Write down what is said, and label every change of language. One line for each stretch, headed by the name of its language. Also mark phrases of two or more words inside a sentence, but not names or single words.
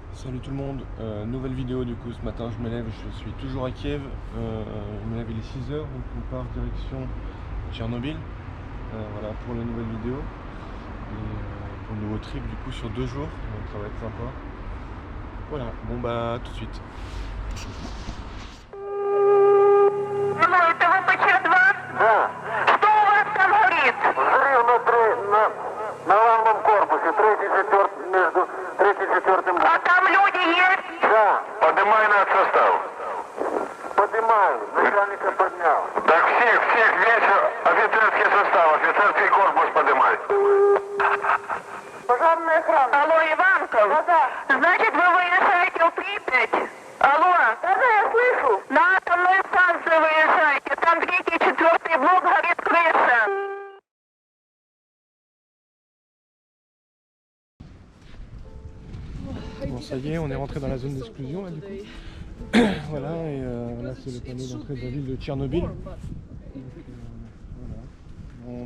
French: salut tout le monde, nouvelle vidéo du coup ce matin je me lève, je suis toujours à Kiev, je me lève il est 6h donc on part direction Tchernobyl, voilà pour la nouvelle vidéo et pour le nouveau trip du coup sur 2 jours, donc ça va être sympa. Voilà, bon bah tout de suite.
Russian: На главном корпусе, третий, четвертый, между третьим и четвертым. А там люди есть? Да. Поднимай над состав. Поднимаю, начальника поднял. Так всех, весь офицерский состав, офицерский корпус поднимай. Пожарная охрана. Алло, Иванков? Да. Значит, вы выезжаете в Припять? Алло? Да, я слышу. На атомную станцию выезжаете, там третий, четвертый блок горит крыша.
French: Bon ça y est, on est rentré dans la zone d'exclusion là du coup. Voilà, et là c'est le panneau d'entrée de la ville de Tchernobyl. Donc, voilà.